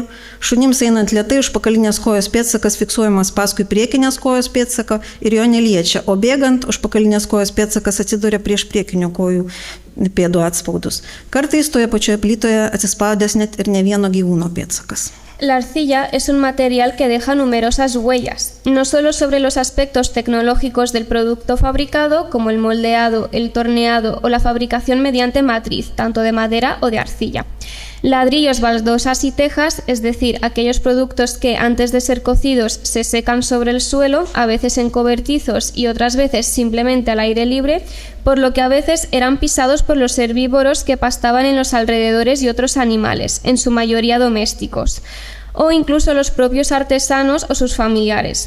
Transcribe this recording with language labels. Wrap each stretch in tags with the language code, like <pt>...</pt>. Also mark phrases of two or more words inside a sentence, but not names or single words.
<lt>Šunims einant lėtai užpakalinės kojos pėdsakas fiksuojamas paskui priekinės kojos pėdsaką ir jo neliečia, o bėgant užpakalinės kojos pėdsakas atsiduria prieš priekinių kojų pėdų atspaudus. Kartais toje pačioje plytoje atsispaudęs net ir ne vieno gyvūno pėdsakas.</lt> <es>La arcilla es un material que deja numerosas huellas, no solo sobre los aspectos tecnológicos del producto fabricado, como el moldeado, el torneado o la fabricación mediante matriz, tanto de madera o de arcilla. Ladrillos, baldosas y tejas, es decir, aquellos productos que antes de ser cocidos se secan sobre el suelo, a veces en cobertizos y otras veces simplemente al aire libre, por lo que a veces eran pisados por los herbívoros que pastaban en los alrededores y otros animales, en su mayoría domésticos, o incluso los propios artesanos o sus familiares.</es>